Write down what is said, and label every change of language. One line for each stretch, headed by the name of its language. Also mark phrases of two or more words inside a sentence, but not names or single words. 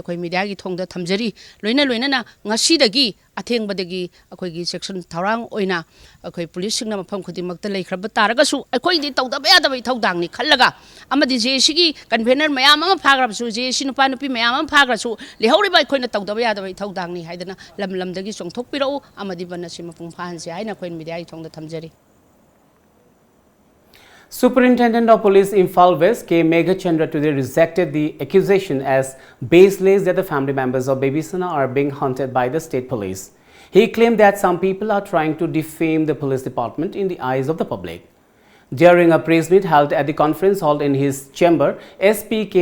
Manipuri: akoi media gi thongda thamjari loina na ngasi dagi athengbadagi akoi gi section tharang oina akoi police singna mafam khudimakta leikhraба taragasu akoi di tawda bayada bai thawdang ni khallaga amadi je sigi convener mayam ama phagrasu je sinupa nupi mayam ama phagrasu lehori bai khoina tawda bayada bai thawdang ni haidana lam dagi chongthokpirau amadi banasi mapung phan se haina khoin media gi thongda thamjari.
English: Superintendent of Police Imphal West K. Meghachandra today rejected the accusation as baseless that the family members of Baby Sana are being hunted by the state police. He claimed that some people are trying to defame the police department in the eyes of the public. During a press meet held at the conference hall in his chamber, SP K.